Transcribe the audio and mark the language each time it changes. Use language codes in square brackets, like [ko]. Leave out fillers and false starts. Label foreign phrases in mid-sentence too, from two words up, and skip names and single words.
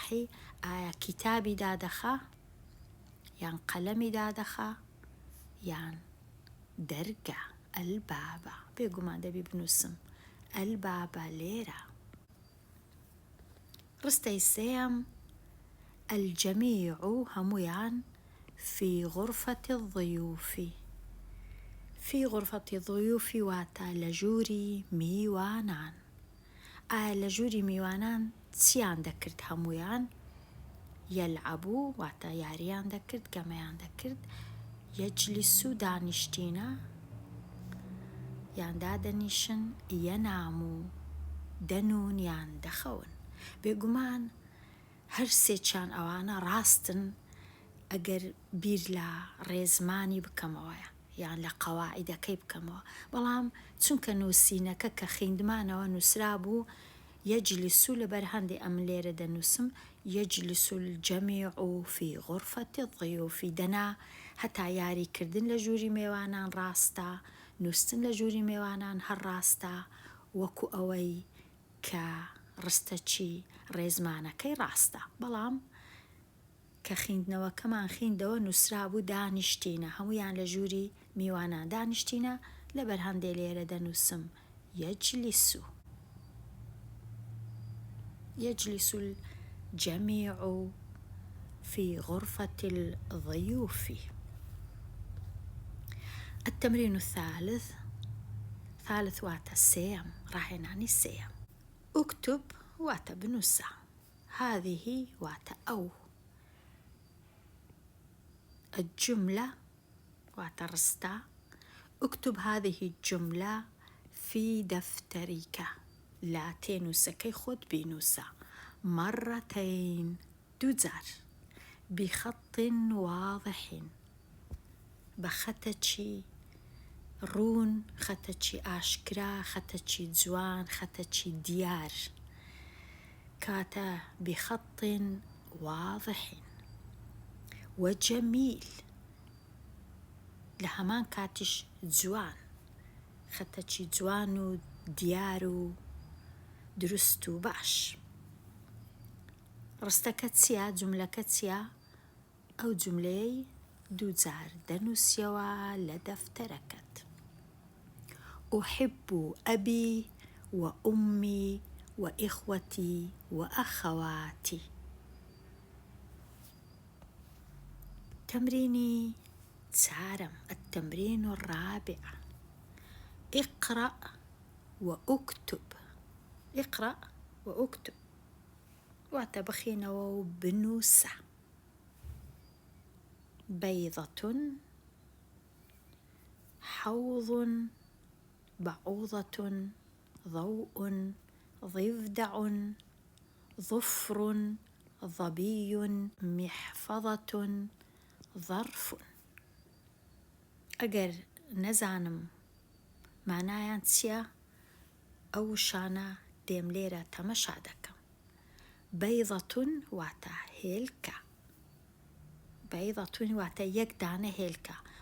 [ckb] ئایا کتابی دادەخا، یان قەلەمی دادەخا، یان دەرگا؟ البابە. بێگومان دەبی بنووسم البابە لێرە. ڕستەی سێیەم الجەمیع هەمویان [ar] في غرفة الضيوف. في غرفة الضيوف [ckb] واتە لە ژووری میوانان. ئایا لە ژووری میوانان چیان دەکرد؟ هەمویان یەلعەبوو واتە یاریان دەکرد، گەمەیان دەکرد. یەجلیسو دانیشتینە یان دادەنیشن. یەنامو دەنون یان دەخەون. بێگومان هەر سێچیان ئەوانە ڕاستن ئەگەر بیر لە ڕێزمانی بکەمەوەیە یان لە قەواعیدەکەی بکەمەوە. بەڵام چونکە نووسینەکە کە خیندمانەوە نووسرا بوو یەجلیسو لەبەر هەندێ ئەم لێرە دەنووسم [ar] یەجلیس الجەمیع في غرفة الضيوف. [ckb] دەنا هەتا یاریکردن لە ژووری میوانان ڕاستە، نووسن لە ژووری میوانان هەر ڕاستە، وەکو ئەوەی کە ڕستەچی ڕێزمانەکەی ڕاستە. بەڵام کە خیندنەوەکەمان خیندەوە نووسرا بوو دانیشتینە، هەمویان لە ژووری میوانان دانیشتینە. لەبەر هەندێ لێرە دەنووسم یەجلیسو. [ar] يجلس الجميع في غرفة الضيوف. التمرين الثالث [ckb] واتە سێم، ڕاهێنانی سێم. اكتب واتە بنووسە. هذه واتە ئەو. الجملة واتە ڕستە. [ar] اكتب هذه الجملة في دفترك. [ckb] لا تێنووسەکەی خۆت بینووسە. مرتين دووجار. [ar] بخط واضح [ckb] بەخەتەکی ڕوون، خەتەکی ئاشکرا، خەتەکی جوان، خەتەکی دیار. کاتە [ar] بخط واضح وجميل [ckb] لە هەمان کاتیش جوان، خەتەکی جوان و دیار و دروست و باش. ڕستەکە چییە؟ جوملەکە چییە؟ ئەو جوملەی دووجار دەنووسیەوە لە دەفتەرەکەت. [ar] أحب أبي وأمي وإخوتي وأخواتي. [ckb] تمريني چارم. [ar] التمرين الرابع اقرأ وأكتب. اقرأ وأكتب [ckb] واتە بخینەوە و بنووسە. [ar] بيضة، حوض، بعوضة، ضوء، ضفدع، ظفر، ظبي، محفظة، ظرف. [ckb] ئەگەر نەزانم مانایان چییە ئەو شانە دێم لێرە تەمەشا دەکەم. بەیضەتون واتە هێلکە. بەیضەتون واتە یەک دانە هێلکە.